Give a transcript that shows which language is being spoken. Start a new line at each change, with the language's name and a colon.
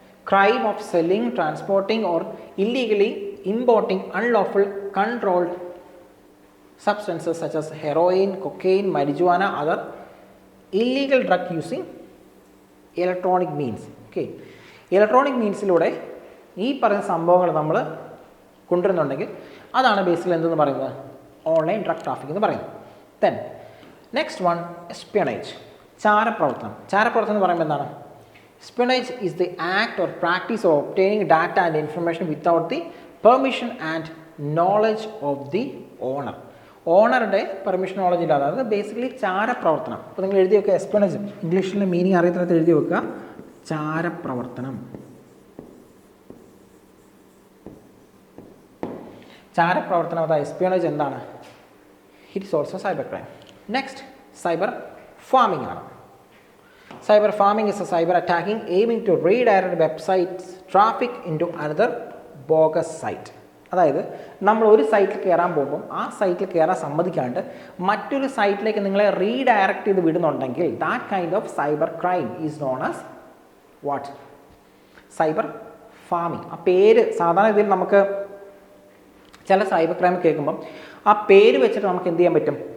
English: crime of selling, transporting or illegally importing unlawful controlled substances such as heroin, cocaine, marijuana, other illegal drug using electronic means. Okay, electronic
Malayalam: meanസിലൂടെ ഈ പറയുന്ന സംഭവങ്ങൾ നമ്മൾ കൊണ്ടുവരുന്നുണ്ടെങ്കിൽ അതാണ് basically എന്തെന്ന് പറയുന്നത്, online drug traffic എന്ന് പറയുന്നത്.
English: then next one espionage,
Malayalam: ചാരപ്രവർത്തനം. ചാരപ്രവർത്തനം എന്ന് പറയുമ്പോൾ എന്താണ്?
English: Espionage is the act or practice of obtaining data and information without the permission and knowledge of the owner.
Malayalam: ഓണറുടെ permission knowledge ഇല്ലാതെ, അതായത് ബേസിക്കലി ചാരപ്രവർത്തനം. അപ്പോൾ നിങ്ങൾ എഴുതി വെക്കുക, എസ്പിയോണേജ് ഇംഗ്ലീഷിലെ മീനിങ് അറിയത്തിനകത്ത് എഴുതി വെക്കുക, ചാരപ്രവർത്തനം. ചാരപ്രവർത്തനം അതായത് എസ്പിയോണേജ് എന്താണ്?
English: It is also cyber crime. Next cyber farming ആണ്. Cyber farming is a cyber attacking aiming to redirect websites traffic into another bogus site.
Malayalam: അതായത് നമ്മൾ ഒരു സൈറ്റിൽ കയറാൻ പോകുമ്പോൾ ആ സൈറ്റിൽ കയറാൻ സമ്മതിക്കാണ്ട് മറ്റൊരു സൈറ്റിലേക്ക് നിങ്ങളെ റീഡയറക്റ്റ് ചെയ്ത് വിടുന്നുണ്ടെങ്കിൽ
English: That kind of cyber crime is known as what?
Malayalam: Cyber farming. ആ പേര് സാധാരണ ഇതിൽ നമുക്ക് ചില സൈബർ ക്രൈം കേൾക്കുമ്പം ആ പേര് വെച്ചിട്ട് നമുക്ക് എന്ത് ചെയ്യാൻ പറ്റും?